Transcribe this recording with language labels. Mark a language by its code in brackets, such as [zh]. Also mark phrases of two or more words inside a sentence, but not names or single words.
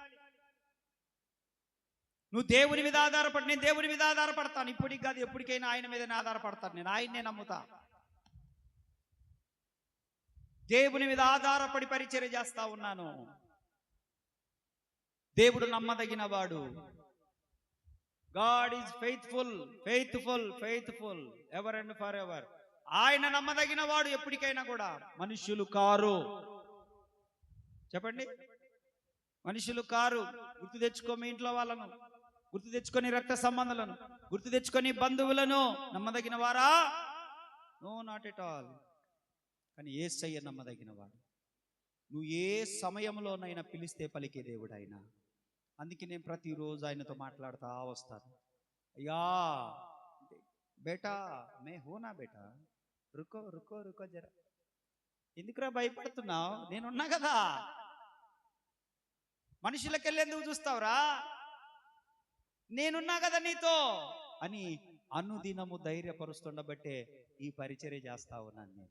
[te] నువ్వు దేవుని మీద ఆధారపడి, నేను దేవుని మీద ఆధారపడతాను, ఇప్పటికి కాదు ఎప్పటికైనా ఆయన మీదనే ఆధారపడతాను, నేను ఆయన్నే నమ్ముతా. దేవుని మీద ఆధారపడి పరిచర్య చేస్తా ఉన్నాను. దేవుడు నమ్మదగిన వాడు. [en] God is faithful, faithful, faithful ever and forever. [te] ఆయన నమ్మదగిన వాడు ఎప్పటికైనా కూడా, మనుష్యులు కారు. చెప్పండి, మనుషులు కారు. గుర్తు తెచ్చుకో మీ ఇంట్లో వాళ్ళను, గుర్తు తెచ్చుకొని రక్త సంబంధాలను, గుర్తు తెచ్చుకొని బంధువులను. నమ్మదగిన వారా? [en] No, not at all. [te] కానీ యేసయ్య నమ్మదగిన వాడు. నువ్వు ఏ సమయంలోనైనా పిలిస్తే పలికే దేవుడు ఆయన. అందుకే నేను ప్రతిరోజు ఆయనతో మాట్లాడుతూ వస్తాను. [hi] अय्या बेटा, मैं हूँ ना बेटा, रुको रुको रुको ज़रा, [te] ఎందుకురా భయపడుతున్నావు? నేనున్నా కదా. మనుషులకెళ్ళి ఎందుకు చూస్తావురా? నేనున్నా కదా నీతో అని అనుదినము ధైర్యపరుస్తుండబట్టే ఈ పరిచర్య చేస్తా ఉన్నాను నేను.